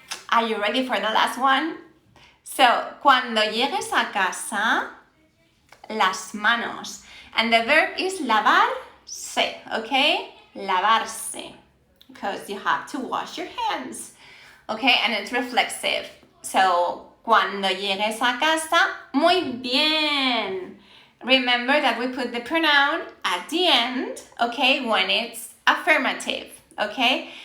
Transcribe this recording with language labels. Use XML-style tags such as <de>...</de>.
<en>Are you ready for the last one?</en> <es>So, cuando llegues a casa, las manos.</es> <en>And the verb is lavarse, okay? Lavarse. Because you have to wash your hands. Okay, and it's reflexive.</en> <es>So, cuando llegues a casa, muy bien.</es> <en>Remember that we put the pronoun at the end, okay, when it's affirmative, okay?</en>